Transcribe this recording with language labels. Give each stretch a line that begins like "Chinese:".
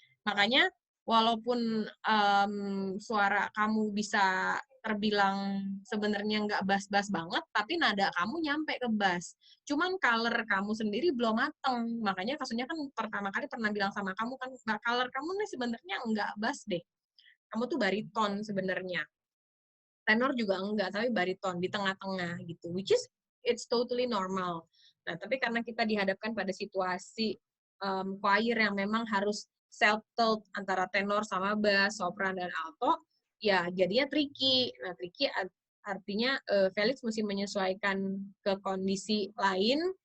Indonesian: Makanya, walaupun suara kamu bisa terbilang sebenarnya nggak bass-bass banget, tapi nada kamu nyampe ke bass. Cuman color kamu sendiri belum mateng. Makanya Kasonya kan pertama kali pernah bilang sama kamu kan, color kamu nih sebenarnya nggak bass deh. Kamu tuh bariton sebenarnya. Tenor juga enggak, tapi bariton di tengah-tengah gitu.
English: Which is it's totally normal.
Indonesian: Nah, tapi karena kita dihadapkan pada situasi choir yang memang harus settled antara tenor sama bass, sopran dan alto, ya jadinya tricky. Nah, tricky artinya Felix mesti menyesuaikan ke kondisi lain.